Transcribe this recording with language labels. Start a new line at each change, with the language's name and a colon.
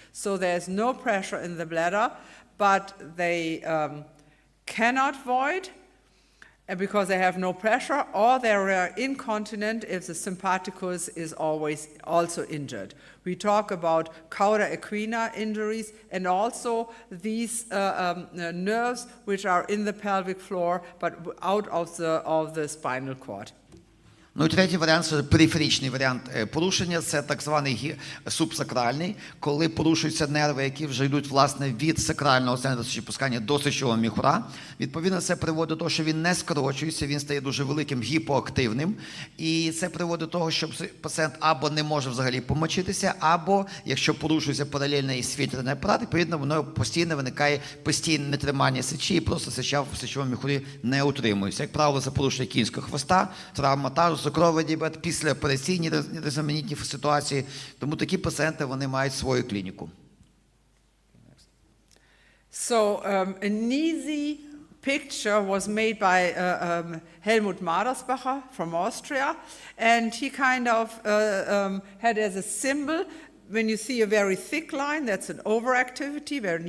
English: So there's no pressure in the bladder, but they cannot void because they have no pressure, or they are incontinent if the sympathicus is always also injured. We talk about cauda equina injuries and also these nerves which are in the pelvic floor but out of the spinal cord.
Ukrainian: Ну і третій варіант – це периферичний варіант порушення, це так званий субсакральний, коли порушуються нерви, які вже йдуть, власне, від сакрального центру сечопускання до сечового міхура. Відповідно, це приводить до того, що він не скорочується, він стає дуже великим, гіпоактивним, і це приводить до того, що пацієнт або не може взагалі помочитися, або, якщо порушується паралельний сфінктерний апарат, відповідно, воно постійно виникає постійне нетримання сечі, і просто сеча в сечовому міхурі не утримується. Як правило, це порушення кінського хвоста, травма тазу, цукровий діабет, післяопераційні різноманітні ситуації. Тому такі пацієнти, вони мають свою клініку.
English: So an easy picture was made by Helmut Madersbacher from Austria, and he kind of had as a symbol, when you see a very thick line, that's an overactivity.